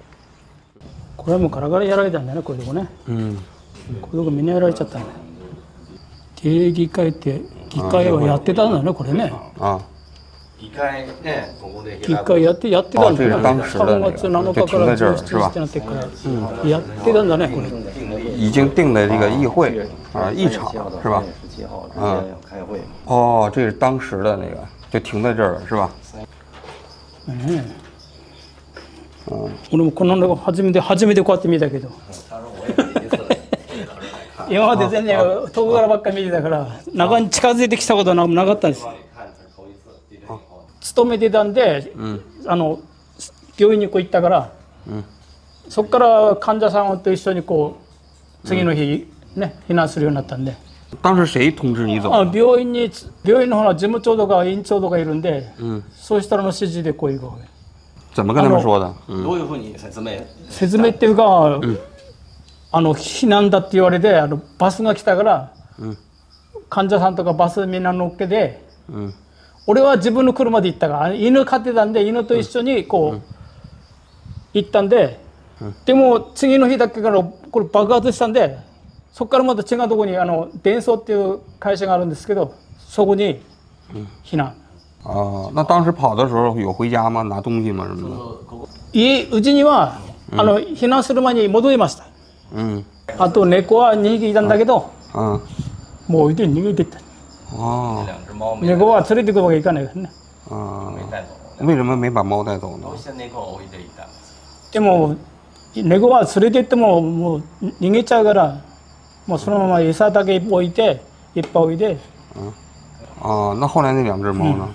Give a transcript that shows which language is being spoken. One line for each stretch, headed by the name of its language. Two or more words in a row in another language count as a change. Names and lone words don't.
Japanese: これはもうガラガラやられたんだね、こういうとこね。こういうとこみんなやられちゃったんだ。定議会って議会はやってたんだね、これね。議会ね、ここで議会やってたんだね。3月7日から17日になってからやってたんだね、これ。
Chinese: 已经定的这个议会啊，议场是吧？哦，这是当时的那个，就停在这儿了，是吧？
Japanese: 俺もこのの初めてこうやって見たけど今まで全然遠くからばっかり見てたから中に近づいてきたことはなかったんですよ。勤めてたんで、病院にこう行ったから、そこから患者さんと一緒にこう次の日ね避難するようになったんで。
Chinese: 当时谁通知你走？
Japanese: 病院のほら事務長とか院長とかいるんで、そうしたらの指示でこういう。
Chinese: 怎么跟他们说的？
Japanese: どういうふうに説明？説明っていうか、避難だって言われてバスが来たから、患者さんとかバスみんな乗っけて、俺は自分の車で行ったから犬飼ってたんで犬と一緒にこう行ったんで、でも次の日だけからこれ爆発したんで。そこからまた違うところにデンソーっていう会社があるんですけど、そこに避難。
Chinese: 那当时跑的时候有回家吗？拿东西吗？什么的？
Japanese: うちには避難する前に戻りました。あと猫は2匹いたんだけど、もう置いて逃げてった。猫は連れてくるわけいかないからね。
Chinese: 为什么没把猫带走呢？
Japanese: でも猫は連れて行ってももう逃げちゃうから。もうそのまま餌だけ置いていっぱい置いて。
Chinese: 那后来那两只猫呢？